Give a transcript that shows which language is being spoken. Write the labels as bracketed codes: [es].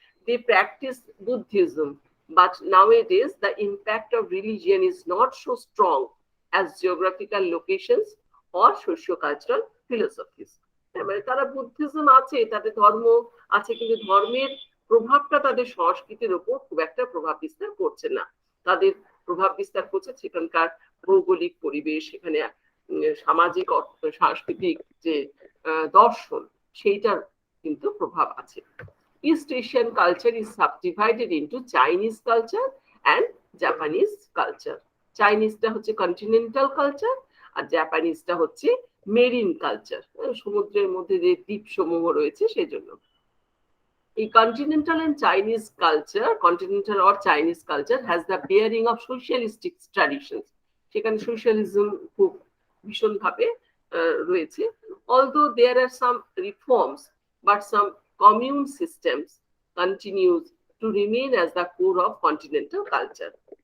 [en] They practice Buddhism, but nowadays the impact of religion is not so strong as geographical locations or socio-cultural philosophies. [bn] মানে তারা Buddhism আছে, তাদের ধর্ম আছে, কিন্তু ধর্মের প্রভাবটা তাদের সংস্কৃতির উপর খুব একটা প্রভাব বিস্তার করছে না। তাদের প্রভাব বিস্তার করছে সেখানকার ভৌগোলিক পরিবেশ, সেখানে সামাজিক সাংস্কৃতিক যে দর্শন, সেইটার কিন্তু প্রভাব আছে। [en] East Asian culture is subdivided into Chinese culture and Japanese culture. [bn] চাইনিজটা হচ্ছে কন্টিনেন্টাল কালচার আর জাপানিজটা হচ্ছে মেরিন কালচার, সমুদ্রের মধ্যে যে দ্বীপ সমূহ রয়েছে সেজন্য। [en] এই continental and Chinese culture, continental or Chinese culture has the bearing of socialistic traditions. [bn] সেখানে সোশ্যালিজম খুব ভীষণভাবে রয়েছে। [en] Although there are some reforms, but some commune systems continues to remain as the core of continental culture.